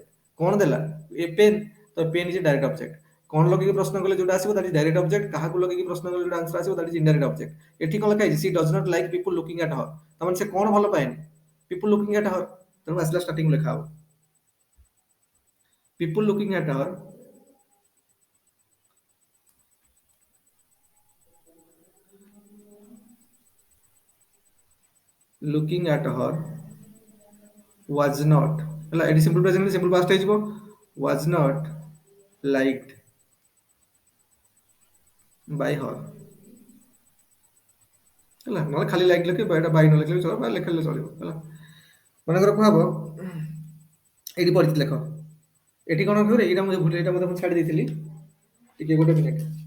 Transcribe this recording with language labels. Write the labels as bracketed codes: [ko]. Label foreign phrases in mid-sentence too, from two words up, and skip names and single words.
[or] କଣ ଦେଲା? [en] a pen, ତ pen is direct object. [or] କଣ ଲଗେଇକି ପ୍ରଶ୍ନ କଲେ ଯୋଉଟା ଆସିବ [en] that is direct object, [or] କାହାକୁ ଲଗେଇକି ପ୍ରଶ୍ନ କଲେ ଯୋଉଟା ଆନ୍ସର ଆସିବ [en] that is indirect object. [or] ଏଠି କଣ ଲେଖା ହେଇଛି? [en] she does not like people looking at her, [or] ତାମାନେ ସେ କଣ ଭଲ ପାଏନି? [en] people looking at her, [or] ତେଣୁ ଆସିଲା ଷ୍ଟାର୍ଟିଂ ଲେଖା ହବ [en] people looking at her was not ହେଲା। ଏଠି simple present simple past ହେଇଯିବ, was not liked by her ହେଲା। [or] ନହେଲେ ଖାଲି ଲାଇକ୍ ଲେଖିବ, ଏଟା ବାଇ ନ ଲେଖିଲେ ବି ଚଳିବ, ବା ଲେଖିଲେ ଚଳିବ ହେଲା। ମନେକର କୁହା ହବ, ଏଇଠି ପଢିଛି ଲେଖ, ଏଠି କଣ କହିବ? ଏଇଟା ମୁଁ ଛାଡି ଦେଇଥିଲି, ଟିକେ ଗୋଟେ ମିନିଟ୍।